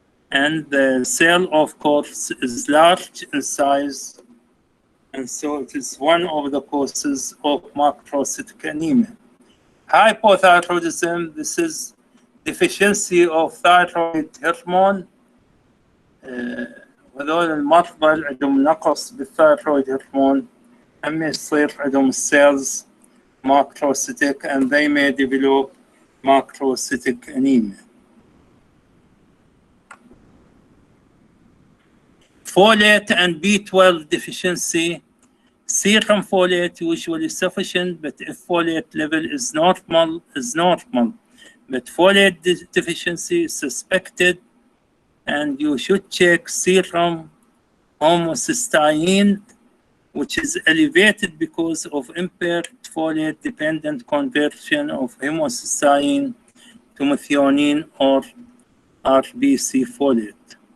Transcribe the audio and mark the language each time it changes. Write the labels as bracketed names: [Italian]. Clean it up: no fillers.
[English] And the cell, of course, is large in size, and so it is one of the causes of macrocytic anemia. Hypothyroidism, this is deficiency of thyroid hormone. [Arabic] وهذول المرضى اللي عندهم نقص بالثايرويد هرمون هم يصير عندهم السيلز macrocytic, [English] and they may develop macrocytic anemia. Folate and B12 deficiency. Serum folate usually sufficient, but if folate level is normal. But folate deficiency is suspected, and you should check serum homocysteine, which is elevated because of impaired folate-dependent conversion of homocysteine to methionine or RBC folate.